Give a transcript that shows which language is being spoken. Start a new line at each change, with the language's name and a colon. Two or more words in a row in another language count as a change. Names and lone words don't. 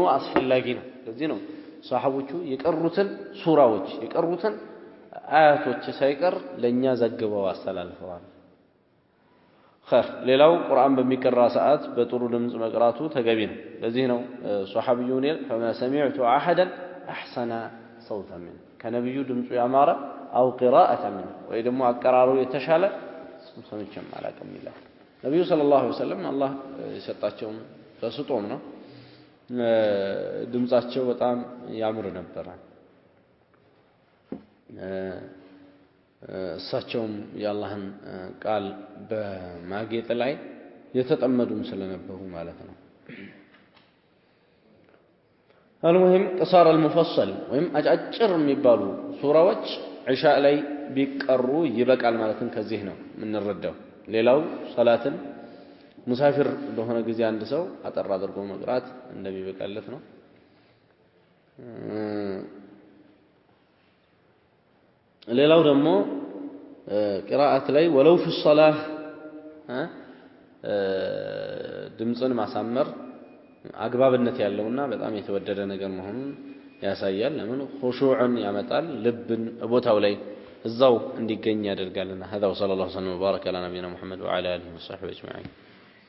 Amharic: አስፈላጊ ነው ለዚህ ነው ሷሐቦቹ የቀሩትን ሱራዎች የቀሩትን አያቶች ሳይቀር ለኛ ዘግበው አስተላልፈዋል خير ሌላው ቁርአን በሚቀራ ሰዓት በጥሩ ድምጽ መቅራቱ ተገቢ ነው ለዚህ ነው ሷሐቢዩን
Arabic: فما سمعت احدا احسن صوتا من
Amharic: ከነብዩ ድምጹ ያማረ
Arabic: او قراءه من
Amharic: ወይ ደግሞ አቀራሩ የተሻለ ሰምቼም አላውቅም ይላል ነብዩ ሰለላሁ ዐለይሂ ወሰለም አላህ የሰጣቸው ተስጦም ነው ድምጻቸው በጣም ያምር ነበር እሳቸውም የአላህን ቃል በማጌጥ ላይ የተጠመዱም ስለነበሩ ማለት ነው አልሙሂም
Arabic: قصار المفصل
Amharic: ወይም አጫጭር የሚባሉ ሱራዎች ዒሻ ላይ ቢቀሩ ይበቃል ማለትን ከዚህ ነው የምንረዳው ሌላው ሶላትን ሙሳፊር በሆነ ጊዜ አንድ ሰው አጠር አድርጎ መቅራት እንደሚበቃለት ነው ሌላው ደግሞ ቂራአት ላይ ወለው
Arabic: في الصلاه
Amharic: ድምጽን ማሳመር አግባብነት ያለውና በጣም የተወደደ ነገር መሆኑን ያሳያል ለምን ኹሹዕን ያመጣል ልብን ቦታው ላይ እዛው እንዲገኝ ያደርጋልና
Arabic: هذا وصلى الله وسلم وبارك على نبينا محمد وعلى اله وصحبه اجمعين